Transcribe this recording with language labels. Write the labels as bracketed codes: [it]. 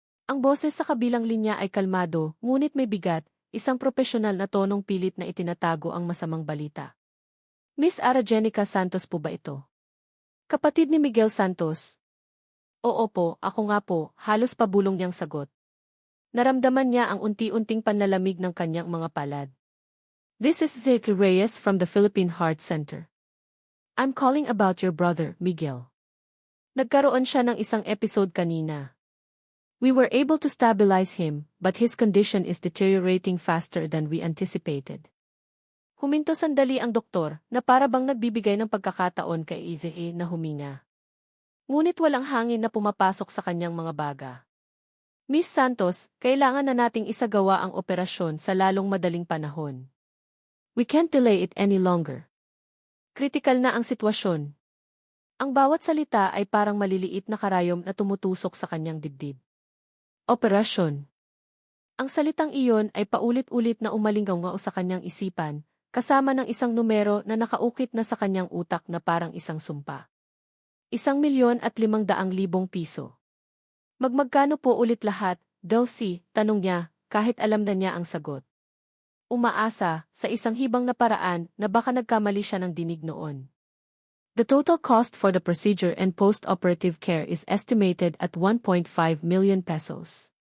[tl] Ang boses sa kabilang linya ay kalmado, ngunit may bigat, isang propesyonal na tonong pilit na itinatago ang masamang balita. Miss Ara Jenica Santos po ba ito? Kapatid ni Miguel Santos? Oo po, ako nga po, halos pabulong niyang sagot. Naramdaman niya ang unti-unting panlalamig ng kanyang mga palad. [en] This is Zeke Reyes from the Philippine Heart Center. I'm calling about your brother, Miguel. [tl] Nagkaroon siya ng isang episode kanina. [en] We were able to stabilize him, but his condition is deteriorating faster than we anticipated. [tl] Huminto sandali ang doktor na para bang nagbibigay ng pagkakataon kay Eve na huminga. Ngunit walang hangin na pumapasok sa kanyang mga baga. Miss Santos, kailangan na nating isagawa ang operasyon sa lalong madaling panahon. [en] We can't delay it any longer. [tl] Kritikal na ang sitwasyon. Ang bawat salita ay parang maliliit na karayom na tumutusok sa kanyang dibdib. Operasyon. Ang salitang iyon ay paulit-ulit na umalinggaw sa kanyang isipan, kasama ng isang numero na nakaukit na sa kanyang utak na parang isang sumpa. 1,500,000 piso. Magmagkano po ulit lahat, Dulcie? Tanong niya, kahit alam na niya ang sagot. Umaasa, sa isang hibang na paraan, na baka nagkamali siya ng dinig noon. [en] The total cost for the procedure and post-operative care is estimated at 1.5 million pesos.